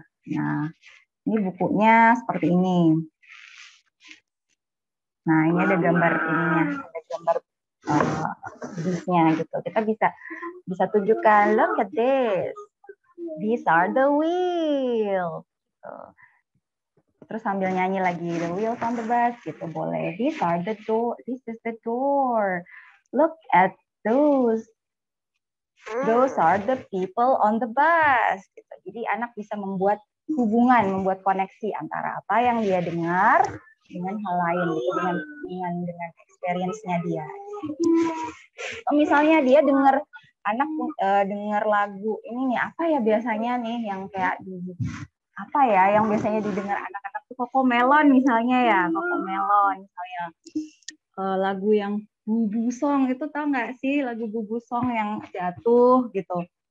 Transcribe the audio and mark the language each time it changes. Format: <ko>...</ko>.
<id>Nah, ini bukunya seperti ini. Nah, ini ada gambar ininya, ada gambar bisnya gitu. Kita bisa tunjukkan,</id> <en>look at this. These are the wheels.</en> <id>Gitu. Terus sambil nyanyi lagi,</id> <en>the wheels on the bus</en> <id>gitu boleh.</id> <en>These are the door. This is the door. Look at those. Those are the people on the bus.</en> <id>Gitu. Jadi anak bisa membuat hubungan, membuat koneksi antara apa yang dia dengar dengan hal lain gitu, dengan experience-nya dia. Misalnya dia dengar dengar lagu ini nih, apa ya biasanya nih yang kayak yang biasanya didengar anak-anak tuh Cocomelon misalnya ya, Cocomelon misalnya lagu yang Bubu Song itu, tahu nggak sih lagu Bubu Song yang jatuh gitu.</id>